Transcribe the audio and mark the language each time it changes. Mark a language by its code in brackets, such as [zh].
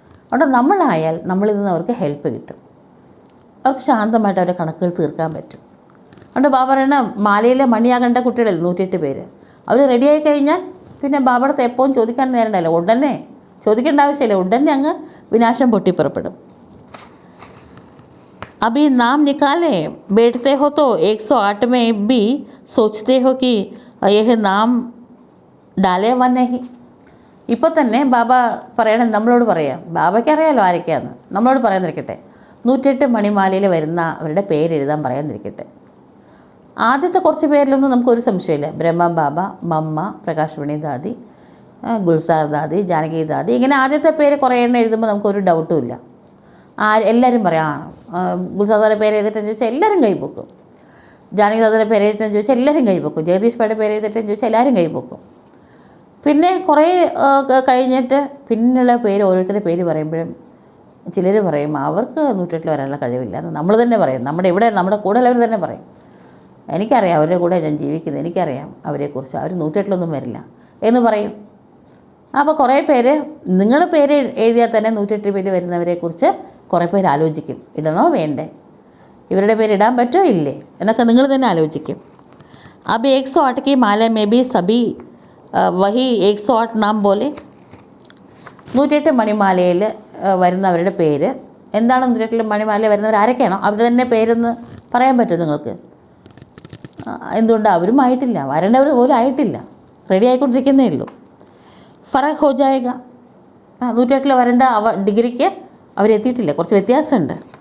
[ml] അതുകൊണ്ട് നമ്മളായാൽ നമ്മളിൽ നിന്ന് അവർക്ക് ഹെൽപ്പ് കിട്ടും, അവർക്ക് ശാന്തമായിട്ട് അവരുടെ കണക്കുകൾ തീർക്കാൻ പറ്റും. അതുകൊണ്ട് ബാബ പറയണ മാലയിലെ മണിയാകേണ്ട കുട്ടികളിൽ 108 പേര് അവർ റെഡിയായി കഴിഞ്ഞാൽ പിന്നെ ബാബയുടെ എപ്പോഴും ചോദിക്കാൻ നേരണ്ടല്ലോ, ഉടനെ ചോദിക്കേണ്ട ആവശ്യമില്ല, ഉടനെ അങ്ങ് വിനാശം പൊട്ടിപ്പുറപ്പെടും. [hi] अभी नाम निकाले बैठते हो तो 108 में भी सोचते हो कि यह नाम डाले व नहीं. [ml] ഇപ്പോൾ തന്നെ ബാബ പറയണം, നമ്മളോട് പറയാം, ബാബയ്ക്ക് അറിയാമല്ലോ ആരൊക്കെയാന്ന്, നമ്മളോട് പറയാതിരിക്കട്ടെ. 108 മണിമാലയിൽ വരുന്ന അവരുടെ പേരെഴുതാൻ പറയാതിരിക്കട്ടെ. ആദ്യത്തെ കുറച്ച് പേരിലൊന്നും നമുക്കൊരു സംശയമില്ല. ബ്രഹ്മ ബാബ, മമ്മ, പ്രകാശമണി ദാദി, ഗുൽസാർ ദാദി, ജാനകി ദാദി, ഇങ്ങനെ ആദ്യത്തെ പേര് കുറേ എണ്ണം എഴുതുമ്പോൾ നമുക്കൊരു ഡൗട്ടും ഇല്ല. എല്ലാവരും പറയാം, ഗുൽസാദാരുടെ പേര് എഴുതിട്ടെന്ന് ചോദിച്ചാൽ എല്ലാവരും കൈപ്പൊക്കും. ജാനകി ദാദയുടെ പേര് എഴുതിട്ടെന്ന് ചോദിച്ചാൽ എല്ലാവരും കൈപ്പൊക്കും. ജഗദീഷ് ഭായുടെ പേര് എഴുതിട്ടെന്ന് ചോദിച്ചാൽ എല്ലാവരും കൈപ്പൊക്കും. പിന്നെ കുറേ കഴിഞ്ഞിട്ട് പിന്നെയുള്ള പേര്, ഓരോരുത്തരുടെ പേര് പറയുമ്പോഴും ചിലർ പറയും അവർക്ക് 108 വരാനുള്ള കഴിവില്ല എന്ന് നമ്മൾ തന്നെ പറയും. നമ്മുടെ കൂടെ ഉള്ളവർ തന്നെ പറയും, എനിക്കറിയാം അവരുടെ കൂടെ ഞാൻ ജീവിക്കുന്നത്, എനിക്കറിയാം അവരെക്കുറിച്ച്, അവർ 108 വരില്ല എന്ന് പറയും. അപ്പോൾ കുറേ പേര് നിങ്ങളുടെ പേര് എഴുതിയാൽ തന്നെ 108 പേര് വരുന്നവരെക്കുറിച്ച് കുറേ പേര് ആലോചിക്കും, ഇടണോ വേണ്ടേ, ഇവരുടെ പേര് ഇടാൻ പറ്റുമോ ഇല്ലേ എന്നൊക്കെ നിങ്ങൾ തന്നെ ആലോചിക്കും. [hi] अब 108 की माला में भी सभी वही 108 [ml] നാം പോലെ. 108 മണിമാലയിൽ വരുന്നവരുടെ പേര് എന്താണ്? 108 മണിമാലയിൽ വരുന്നവർ ആരൊക്കെയാണോ അവരുടെ തന്നെ പേരൊന്ന് പറയാൻ പറ്റുമോ നിങ്ങൾക്ക്? എന്തുകൊണ്ടാണ്? അവരും ആയിട്ടില്ല, വരേണ്ടവർ പോലും ആയിട്ടില്ല, റെഡി ആയിക്കൊണ്ടിരിക്കുന്നേ ഉള്ളൂ. [hi] ഫറക് ഹോ ജായേഗ. [ml] 108 വരേണ്ട ഡിഗ്രിക്ക് അവരെത്തിയിട്ടില്ല, കുറച്ച് വ്യത്യാസമുണ്ട്.